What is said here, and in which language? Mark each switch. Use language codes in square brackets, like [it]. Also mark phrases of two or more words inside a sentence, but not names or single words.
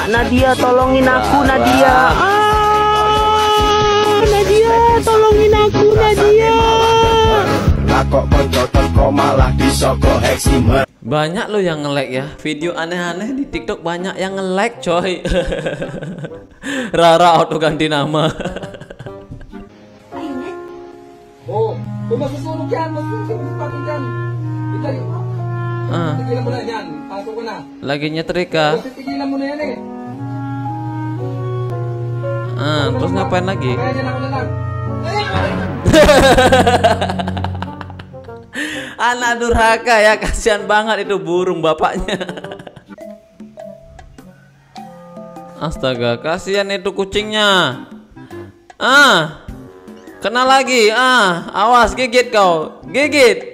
[id] Nadia tolongin aku, Nadia. Nadia tolongin aku, Nadia. Banyak lo yang nge-like ya. Video aneh-aneh di TikTok banyak yang nge-like, coy. Rara auto ganti nama. [tl] Masusunog yan, masusunog yan. Tigilan mo na yan, pasok ko na. [id] Lagi nyetrika. [tl] Tigilan mo na yan eh. [id] Terus ngapain lagi? [tl] Kaya dyan ako na lang. [id] Anak durhaka ya, kasihan banget itu burung bapaknya. Astaga, kasihan itu kucingnya. Kena lagi. Awas gigit kau. Gigit.